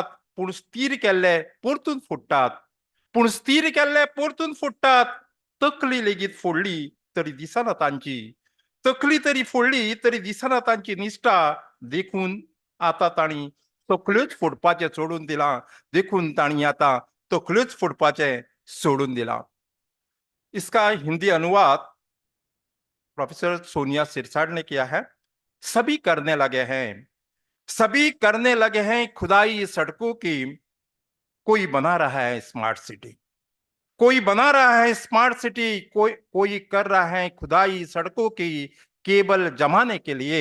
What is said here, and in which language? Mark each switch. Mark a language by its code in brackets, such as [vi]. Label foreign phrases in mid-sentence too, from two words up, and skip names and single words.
[kok] पूण स्थिर केल्ले परतून फोडटात, पूण स्थिर केल्ले परतून फोडटात. तकली लेगीत फोडली तरी दिसना तांची, तकली तरी फोडली तरी दिसना तांची निश्ठा. देखून आता तांणी तकल्योच फोडपाचें सोडून दिलां. देखून तांणी आता तकल्योच फोडपाचें सोडून दिलां. [hi] इसका हिंदी अनुवाद प्रोफेसर सोनिया सिरसाट ने किया है। सभी करने लगे हैं, सभी करने लगे हैं खुदाई सड़कों की। कोई बना रहा है [en] smart city, [hi] कोई बना रहा है [en] smart city, [hi] कोई कर रहा है खुदाई सड़कों की केबल जमाने के लिए।